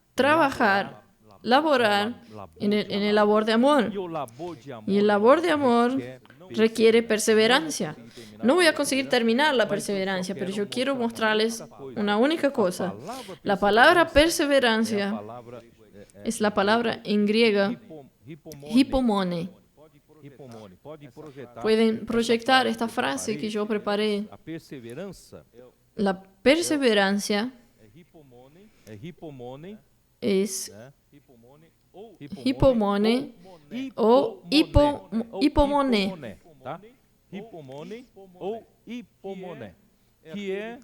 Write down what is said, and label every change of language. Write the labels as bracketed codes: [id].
[es] trabajar, laborar en el labor de amor. [pt] e o labor de amor [es] Y el labor de amor requiere perseverancia. No voy a conseguir terminar la perseverancia, pero yo quiero mostrarles una única cosa. La palabra perseverancia [pt] palavra [es] es la palabra en griega hipomone. [pt] hipomone pode projetar [es] Pueden proyectar esta frase que yo preparé. [pt] a perseverança [es] La perseverancia [pt] é hipomone [es] es [pt] né, hipomone ou [es] hipomone o hipomone, [pt] tá? Hipomone ou hipomone, que